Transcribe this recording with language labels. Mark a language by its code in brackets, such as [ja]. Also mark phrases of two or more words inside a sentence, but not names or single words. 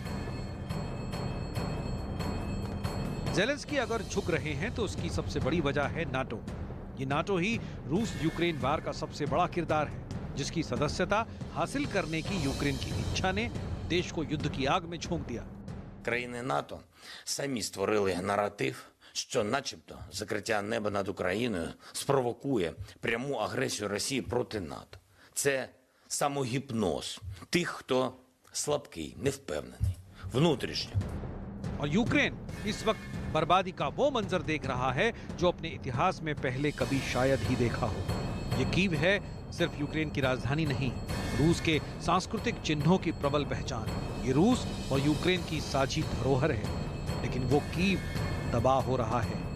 [hi] ज़ेलेंस्की अगर झुक रहे हैं तो उसकी सबसे बड़ी वजह है नाटो। ये नाटो ही रूस यूक्रेन वार का सबसे बड़ा किरदार है, जिसकी सदस्यता हासिल करने की यूक्रेन की इच्छा ने देश को युद्ध की आग में झोंक दिया। [uk] Країни НАТО самі створили наратив, що начебто закриття неба над Україною спровокує пряму агресію Росії проти НАТО. Це самогіпноз тих, хто слабкий, невпевнений, внутрішньо. [hi] और यूक्रेन इस वक्त बर्बादी का वो मंजर देख रहा है जो अपने इतिहास में पहले कभी शायद ही देखा हो। ये कीव है सिर्फ यूक्रेन की राजधानी नहीं, रूस के सांस्कृतिक चिन्हों की प्रबल पहचान। ये रूस और यूक्रेन की साझी धरोहर है, लेकिन वो कीव तबाह हो रहा है।